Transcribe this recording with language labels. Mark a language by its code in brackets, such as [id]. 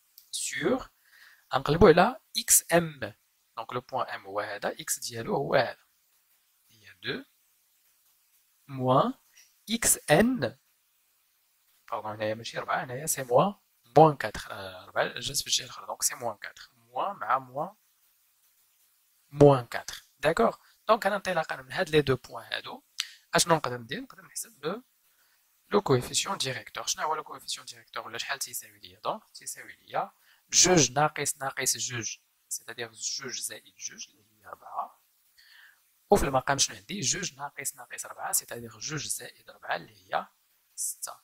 [fr] Sur [ar] نقلبوا على xm. [fr] Donc le point m [ar] هو هذا, x ديالو هو هذا. [fr] Il y a 2 moins xn. Pardon, [ar] هنايا ماشي 4, هنايا [fr] c'est moins 4. [ar] 4 جات في الجهة الأخرى, [fr] donc c'est moins 4. moins [ar] مع [fr] moins 4. D'accord? Donc [ar] أنا انطلاقا من هاد [fr] les deux points [ar] هادو, اشنو نقدر ندير؟ نقدر نحسب لو كويفيسيون ديريكتور. شنو هو لو كويفيسيون ديريكتور ولا شحال تيساوي ليا؟ دونك تيساوي ليا جوج ناقص جوج، سيتادير جوج زائد جوج اللي هي 4، وفي المقام شنو عندي؟ جوج ناقص 4 سيتادير جوج زائد 4 اللي هي 6.